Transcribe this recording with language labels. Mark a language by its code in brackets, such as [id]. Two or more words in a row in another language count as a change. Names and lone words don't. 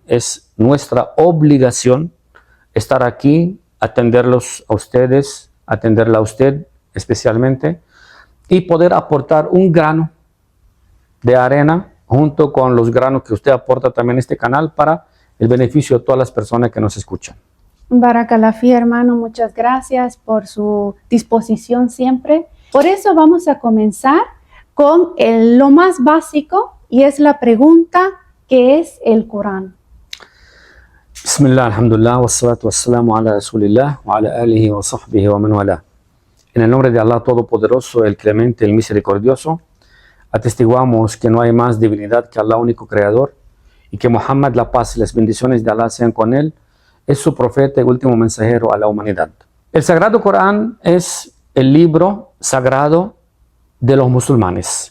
[es] Es nuestra obligación estar aquí, atenderlos a ustedes, atenderla a usted especialmente, y poder aportar un grano de arena junto con los granos que usted aporta también a este canal para el beneficio de todas las personas que nos escuchan. [ar] بارك الله في, [es] hermano, muchas gracias por su disposición siempre. Por eso vamos a comenzar con lo más básico, y es la pregunta: ¿qué es el Corán? [ar] بسم الله، الحمد لله، والصلاة والسلام على رسول الله، وعلى آله وصحبه ومن والى. [es] En el nombre de Allah Todopoderoso, el Clemente, el Misericordioso, atestiguamos que no hay más divinidad que Allah, único Creador, y que Muhammad, la paz y las bendiciones de Allah sean con él, es su profeta y último mensajero a la humanidad. El Sagrado Corán es el libro sagrado de los musulmanes.